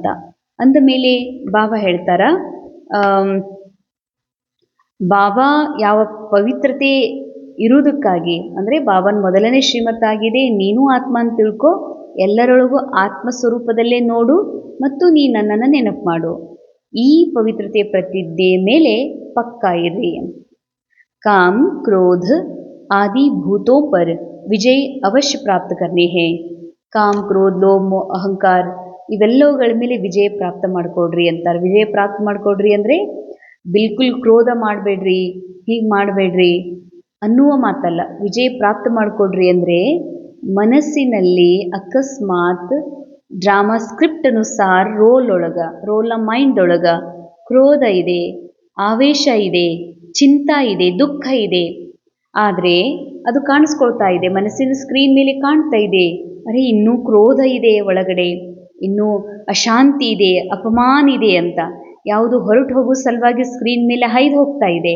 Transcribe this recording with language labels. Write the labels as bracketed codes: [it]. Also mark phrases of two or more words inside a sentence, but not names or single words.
[kn] ಅಂದ ಮೇಲೆ ಬಾಬಾ ಹೇಳ್ತಾರ, ಬಾಬಾ ಯಾವ ಪವಿತ್ರತೆ ಇರುವುದಕ್ಕಾಗಿ ಅಂದರೆ ಬಾಬನ ಮೊದಲನೇ ಶ್ರೀಮತ್ತಾಗಿದೆ, ನೀನು ಆತ್ಮ ಅಂತ ತಿಳ್ಕೊ, ಎಲ್ಲರೊಳಗೂ ಆತ್ಮ ಸ್ವರೂಪದಲ್ಲೇ ನೋಡು ಮತ್ತು ನೀ ನನ್ನನ್ನು ನೆನಪು ಮಾಡು. ಈ ಪವಿತ್ರತೆ ಪ್ರತಿಜ್ಞೆ ಮೇಲೆ ಪಕ್ಕಾ ಇರ್ರಿ. [hi] काम क्रोध आदि भूतों पर विजय अवश्य प्राप्त करने हैं. [kn] ಕಾಮ್, ಕ್ರೋಧ, ಲೋಭ, ಮೋಹ, ಅಹಂಕಾರ ಇವೆಲ್ಲವುಗಳ ಮೇಲೆ ವಿಜಯ ಪ್ರಾಪ್ತ ಮಾಡ್ಕೊಡ್ರಿ ಅಂತಾರೆ. ವಿಜಯ ಪ್ರಾಪ್ತ ಮಾಡ್ಕೊಡ್ರಿ ಅಂದರೆ ಬಿಲ್ಕುಲ್ ಕ್ರೋಧ ಮಾಡಬೇಡ್ರಿ, ಹೀಗೆ ಮಾಡಬೇಡ್ರಿ ಅನ್ನುವ ಮಾತಲ್ಲ. ವಿಜಯ ಪ್ರಾಪ್ತ ಮಾಡ್ಕೊಡ್ರಿ ಅಂದರೆ ಮನಸ್ಸಿನಲ್ಲಿ ಅಕಸ್ಮಾತ್ [en] drama script [kn] ಅನುಸಾರ ರೋಲ್ನ ಮೈಂಡ್ ಒಳಗೆ ಕ್ರೋಧ ಇದೆ, ಆವೇಶ ಇದೆ, ಚಿಂತ ಇದೆ, ದುಃಖ ಇದೆ, ಆದರೆ ಅದು ಕಾಣಿಸ್ಕೊಳ್ತಾ ಇದೆ, ಮನಸ್ಸಿನ ಸ್ಕ್ರೀನ್ ಮೇಲೆ ಕಾಣ್ತಾ ಇದೆ, ಅರೆ ಇನ್ನೂ ಕ್ರೋಧ ಇದೆ ಒಳಗಡೆ, ಇನ್ನೂ ಅಶಾಂತಿ ಇದೆ, ಅಪಮಾನ ಇದೆ ಅಂತ ಯಾವುದು ಹೊರಟು ಹೋಗೋ ಸಲುವಾಗಿ ಸ್ಕ್ರೀನ್ ಮೇಲೆ ಹೈದು ಹೋಗ್ತಾ ಇದೆ.